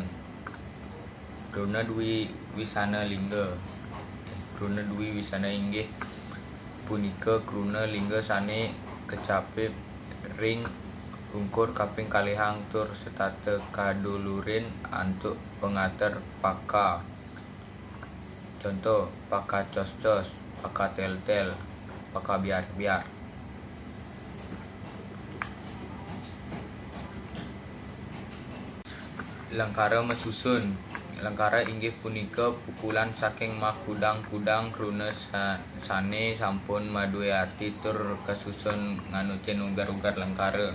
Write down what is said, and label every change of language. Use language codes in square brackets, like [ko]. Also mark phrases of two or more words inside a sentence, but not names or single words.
[ban] Kruna Dwi Wisana Lingga. Kruna Dwi Wisana inggih punika kruna lingga sane kecape ring ungkur kaping kalihang tur setate kadulurin antuk pengater paka. Contoh paka cos-cos, paka tel-tel, paka biar-biar. Langkara masusun. Langkara inggih punika pukulan saking makudang-kudang kruna sane sampun maduwe arti tur kasusun nganutin ugar-ugar langkara.